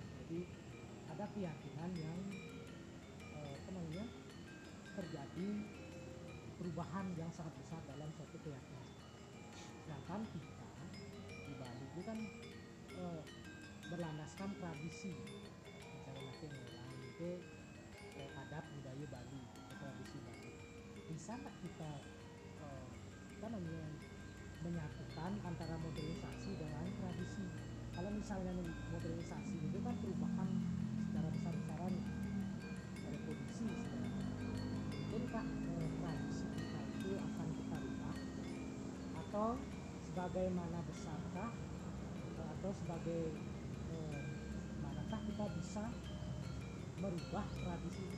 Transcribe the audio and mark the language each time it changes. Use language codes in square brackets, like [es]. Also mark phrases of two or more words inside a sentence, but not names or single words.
[id] Jadi ada keyakinan yang terjadi perubahan yang sangat besar dalam suatu keyakinan. Sedangkan kita di Bali itu kan berlandaskan tradisi, misalnya nanti orang itu adat budaya Bali, tradisi Bali. Bisa nggak kita menyatukan antara modernisasi dengan tradisi? Kalau misalnya modernisasi itu kan perubahan secara besar-besaran revolusi, mungkinkah tradisi kita itu akan kita rubah, atau sebagaimana besarkah atau sebagai manakah kita bisa merubah tradisi itu?